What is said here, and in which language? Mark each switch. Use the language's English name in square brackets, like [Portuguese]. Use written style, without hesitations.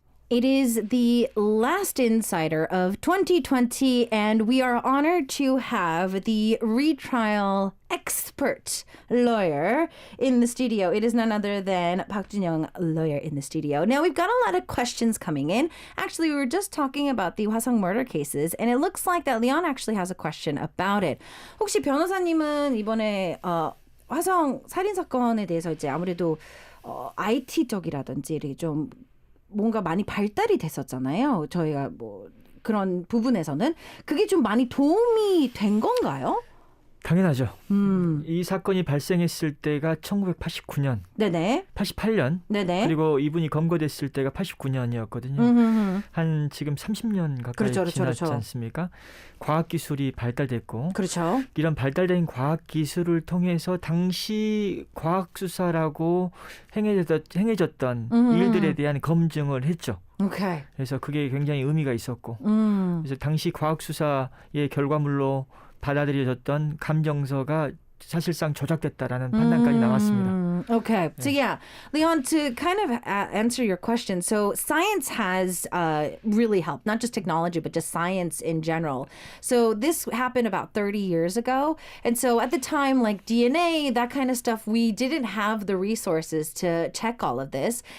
[English] It is the last Insider of 2020, and we are honored to have the retrial expert lawyer in the studio. It is none other than Park Jin-young, lawyer in the studio. Now, we've got a lot of questions coming in. Actually, we were just talking about the Hwasong murder cases, and it looks like that Leon actually has a question about it. [Korean] 혹시 변호사님은 이번에 화성 살인 사건에 대해서 이제 아무래도 IT 쪽이라든지 이렇게 좀 뭔가 많이 발달이 됐었잖아요. 저희가 뭐 그런 부분에서는 그게 좀 많이 도움이 된 건가요? 당연하죠. 이 사건이 발생했을 때가 1989년, 네네. 88년, 네네. 그리고 이분이 검거됐을 때가 89년이었거든요. 한 지금 30년 가까이 지났지 않습니까? 과학기술이 발달됐고, 그렇죠. 이런 발달된 과학기술을 통해서 당시 과학수사라고 행해졌던 일들에 대한 검증을 했죠. 오케이. 그래서 그게 굉장히 의미가 있었고, 그래서 당시 과학수사의 결과물로 받아들여졌던 감정서가 사실상 조작됐다라는 판단까지 나왔습니다. [English] Okay. So yeah, Leon, to kind of answer your question, so science has really helped, not just technology, but just science in general. So this happened about 30 years ago. And so at the time, like DNA, that kind of stuff, we didn't have the resources to check all of this.